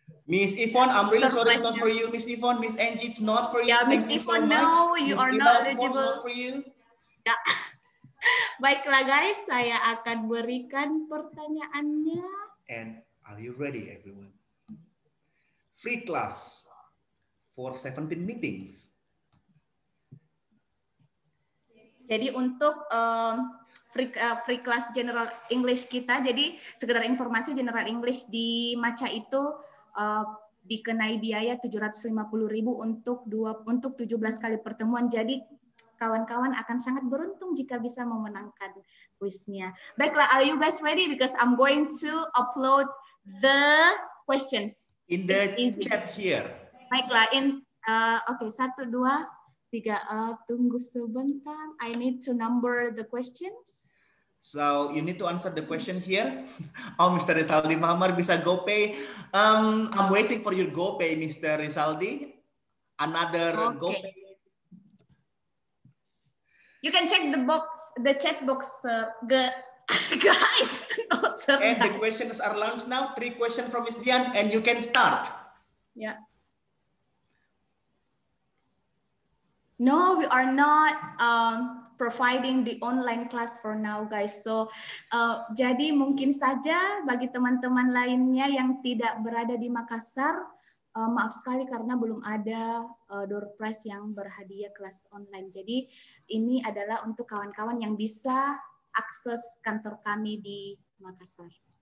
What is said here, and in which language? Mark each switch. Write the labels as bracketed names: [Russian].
[English] Miss Yvonne, I'm really sorry it's not for you. Miss Yvonne, Miss Angie, it's not for you. Yeah, Miss Yvonne, no, you are not eligible. Not for you. Ya. [Indonesian] Baiklah guys, saya akan berikan pertanyaannya. [English] And are you ready, everyone? Free class for 17 meetings. [Indonesian] Jadi untuk free class General English kita, jadi sekedar informasi, General English di Maca itu dikenai biaya 750.000 untuk 17 kali pertemuan. Jadi kawan-kawan akan sangat beruntung jika bisa memenangkan kuisnya. Baiklah, [English] are you guys ready? Because I'm going to upload the questions. In the chat here. [Indonesian] Baiklah, oke, 1, 2, 3, tunggu sebentar. [English] I need to number the questions. So you need to answer the question here. Oh, Mr. Rizaldi Mahamar bisa GoPay. I'm waiting for your GoPay, Mr. Rizaldi. Another GoPay. You can check the chat box, guys. No, and the questions are launched now. 3 questions from Ms. Dian, and you can start. Yeah. No, we are not providing the online class for now, guys. [Indonesian] So, jadi mungkin saja bagi teman-teman lainnya yang tidak berada di Makassar, maaf sekali karena belum ada door prize yang berhadiah kelas online. Jadi ini adalah untuk kawan-kawan yang bisa akses kantor kami di Makassar.